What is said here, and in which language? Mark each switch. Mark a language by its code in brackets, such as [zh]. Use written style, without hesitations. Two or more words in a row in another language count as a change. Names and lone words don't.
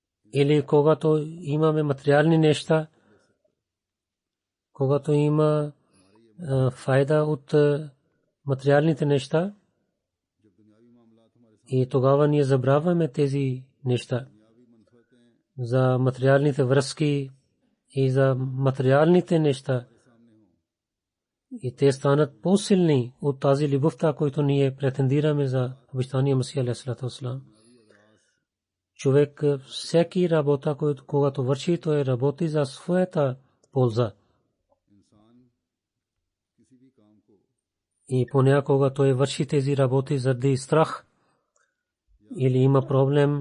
[bg] или когато имаме материални неща, когато има файда от материалните неща, и тогава ние забравяме тези неща за материалните връзки и за материалните неща, и те станат по-силни от тази любовта, която ние претендираме за обещания Масия [ar] عليه الصلاة والسلام. [bg] Човек всеки работа, когато върши, той работи за своята полза. И понякога той върши тези работи заради страх или има проблем.